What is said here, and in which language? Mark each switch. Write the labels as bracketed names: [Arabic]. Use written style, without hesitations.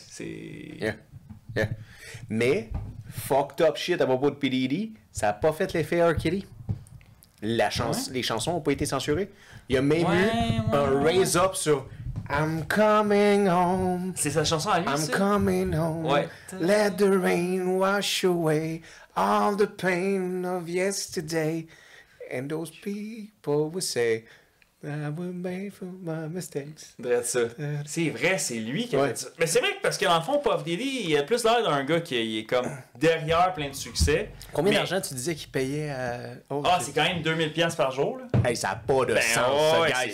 [French] C'est... [English] Yeah. Yeah. [French] Mais, [English] fucked up shit [French] à propos de [English] P. [French] Diddy, ça a pas fait l'effet R. Kelly. Les chansons ont pas été censurées. Il y a même eu un [English] raise up [French] sur [English] I'm coming home. [French] C'est sa chanson à lui, [English] I'm [French] ça? [English] coming home. [French] Ouais. [English] Let the rain wash away all the pain of yesterday. And those people will say I was made for my mistakes. [French] C'est vrai, c'est lui qui a fait ça. Mais c'est vrai que parce que dans le fond, Puff Daddy, il a plus l'air d'un gars qui est comme derrière plein de succès. Combien d'argent tu disais qu'il payait à... Oh, c'est quand même 2000$ par jour. Là. Hey, ça n'a pas de sens, ça, guys.